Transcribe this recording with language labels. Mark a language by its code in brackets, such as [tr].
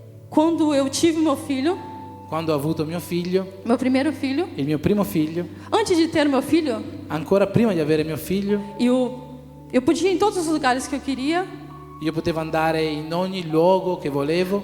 [pt] quando eu tive meu filho, [it] quando ho avuto mio figlio, [pt] meu primeiro filho, [it] il mio primo figlio, [pt] antes de ter meu filho, [it] ancora prima di avere mio figlio, [pt] eu podia ir em todos os lugares que eu queria, [it] io potevo andare in ogni luogo che volevo,